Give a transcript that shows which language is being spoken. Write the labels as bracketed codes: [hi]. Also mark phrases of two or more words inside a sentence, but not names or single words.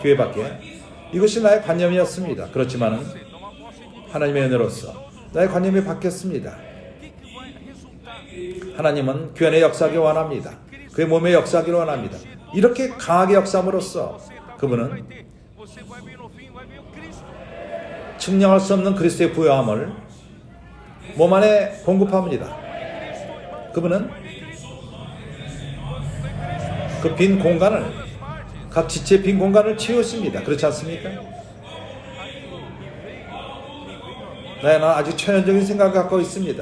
[ko] 교회밖에. 이것이 나의 관념이었습니다. 그렇지만은 하나님의 은혜로서 나의 관념이 바뀌었습니다. 하나님은 교회 안에 역사하기 원합니다. 그의 몸에 역사하기를 원합니다. 이렇게 강하게 역사함으로써 그분은 [pt] Você vai ver no fim, vai ver o Cristo. [ko] 측량할 수 없는 그리스도의 부요함을 몸 안에 공급합니다. 그분은 그 빈 공간을, 각 지체의 빈 공간을 채우십니다. 그렇지 않습니까? 나는 아주 천연적인 생각을 갖고 있습니다.